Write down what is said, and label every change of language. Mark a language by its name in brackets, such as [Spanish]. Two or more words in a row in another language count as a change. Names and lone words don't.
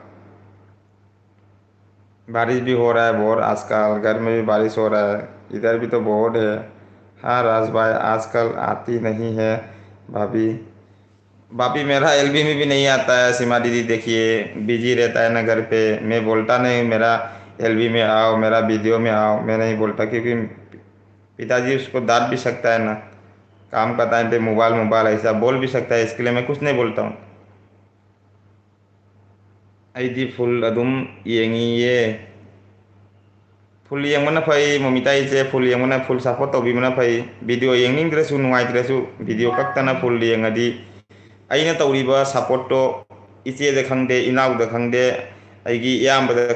[Hindi] बारिश भी हो रहा है बहुत आजकल घर में भी बारिश हो रहा है इधर भी तो बहुत है हाँ राज भाई आजकल आती नहीं है भाभी भाभी मेरा एलबी में भी नहीं आता है सीमा दीदी देखिए बिजी रहता है ना घर पे मैं बोलता नहीं मेरा एलबी में आओ मेरा वीडियो में आओ मैं नहीं बोलता क्योंकि पिताजी उसको डांट भी सकता है ना काम का टाइम पे मोबाइल ऐसा बोल भी सकता है इसके लिए मैं कुछ नहीं बोलता हूँ [Manipuri] ꯑꯩꯗꯤ ꯐꯨꯜ ꯑꯗꯨꯝ ꯌꯦꯡꯉꯤꯌꯦ ꯐꯨꯜ ꯌꯦꯡꯕꯅ ꯐꯩ ꯃꯃꯤꯇꯥꯏꯁꯦ ꯐꯨꯜ ꯌꯦꯡꯕꯅ ꯐꯨꯜ ꯁꯞꯄꯣꯔꯠ ꯇꯧꯕꯤꯕꯅ ꯐꯩ ꯚꯤꯗꯤꯑꯣ ꯌꯦꯡꯅꯤꯡꯗ꯭ꯔꯁꯨ ꯅꯨꯡꯉꯥꯏꯇ꯭ꯔꯁꯨ ꯚꯤꯗꯤꯑꯣ ꯈꯛꯇꯅ ꯐꯨꯜ ꯌꯦꯡꯉꯗꯤ ꯑꯩꯅ ꯇꯧꯔꯤꯕ ꯁꯞꯄꯣꯔꯠꯇꯣ ꯏꯆꯦꯗ ꯈꯪꯗꯦ ꯏꯅꯥꯎꯗ ꯈꯪꯗꯦ ꯑꯩꯒꯤ ꯏꯌꯥꯝꯕꯗ